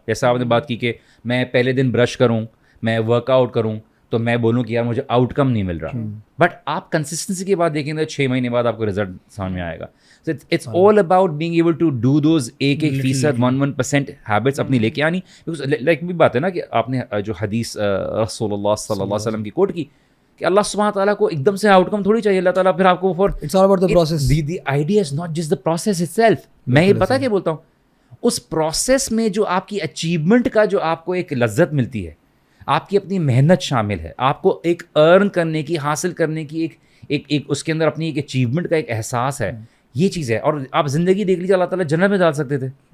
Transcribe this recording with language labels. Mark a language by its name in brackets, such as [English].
[Urdu] جیسا آپ نے بات کی کہ میں پہلے دن برش کروں, میں ورک آؤٹ کروں, تو میں بولوں کہ یار مجھے آؤٹ کم نہیں مل رہا, بٹ آپ کنسسٹنسی کے بعد دیکھیں گے 6 مہینے بعد آپ کو رزلٹ سامنے آئے گا. [English] so it's all about being able to do those 1% 1% habits [Urdu] اپنی لے کے آنی. لائک بھی بات ہے نا کہ آپ نے جو حدیث رسول اللہ صلی اللہ علیہ وسلم کی کوٹ کی کہ اللہ سبحانہ تعالیٰ کو ایک دم سے آؤٹ کم تھوڑی چاہیے, اللہ تعالیٰ پھر آپ کو four [English] It's all about the process. The idea is not just the process itself. [Urdu] میں یہ پتہ کیا بولتا ہوں, اس پروسیس میں جو آپ کی اچیومنٹ کا جو آپ کو ایک لذت ملتی ہے, آپ کی اپنی محنت شامل ہے, آپ کو ایک ارن کرنے کی, حاصل کرنے کی ایک اس کے اندر اپنی ایک اچیومنٹ کا ایک احساس ہے, یہ چیز ہے. اور آپ زندگی دیکھ لیجیے, اللہ تعالیٰ جنت میں ڈال سکتے تھے.